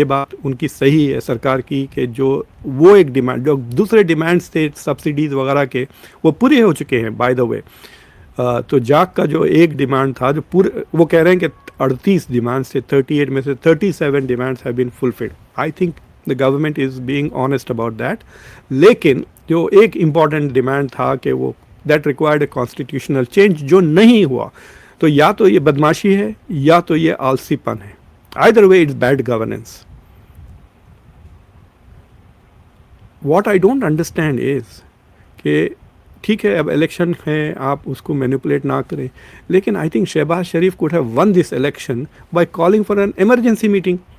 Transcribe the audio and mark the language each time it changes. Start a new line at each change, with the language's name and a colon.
Urdu: یہ بات ان کی صحیح ہے سرکار کی کہ جو وہ ایک ڈیمانڈ، جو دوسرے ڈیمانڈس تھے سبسڈیز وغیرہ کے، وہ پورے ہو چکے ہیں
English: By the way.
Urdu: تو جاک کا جو ایک ڈیمانڈ تھا، جو پورے، وہ کہہ رہے ہیں کہ 38 ڈیمانڈس تھے، 38 میں سے 37 demands
English: Have been fulfilled. I think the government is being honest about that.
Urdu: لیکن جو ایک امپورٹنٹ ڈیمانڈ تھا کہ وہ
English: that required a constitutional change,
Urdu: جو نہیں ہوا، تو یا تو یہ بدماشی ہے یا تو یہ آلسی پن ہے.
English: Either way it's bad governance. What I don't understand is
Urdu: کہ ٹھیک ہے اب الیکشن ہے، آپ اس کو مینیپولیٹ نہ کریں، لیکن
English: I think Shehbaz Sharif could have won this election by calling for an emergency meeting.